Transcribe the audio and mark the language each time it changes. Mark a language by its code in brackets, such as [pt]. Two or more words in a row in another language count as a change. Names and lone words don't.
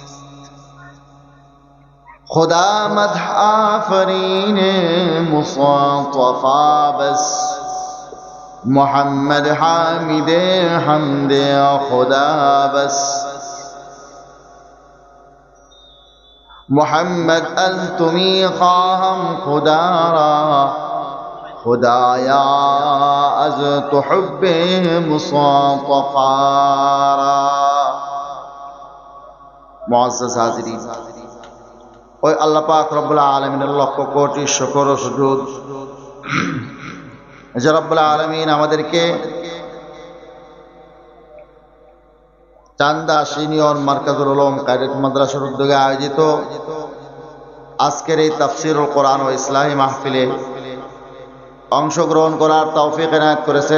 [fa] خدا مدح آفرین مصطفی بس، محمد حامد حمد خدا بس. محمد از تو میخواهم خدا را، خدایا از تو حب مصطفی را. [bn] মুআজ্জাজ হাজিরিন, ওই আল্লাহ পাক রব্বুল আলামিনের লক্ষ কোটি শুকর ও সুজুদ যে রব্বুল আলামিন আমাদেরকে চান্দা সিনিয়র মার্কাজুল উলুম কায়দাত মাদ্রাসার উদ্যোগে আয়োজিত আজকের এই তাফসীরুল কোরআন ও ইসলামী মাহফিলে অংশগ্রহণ করার তৌফিক এনায়েত করেছেন।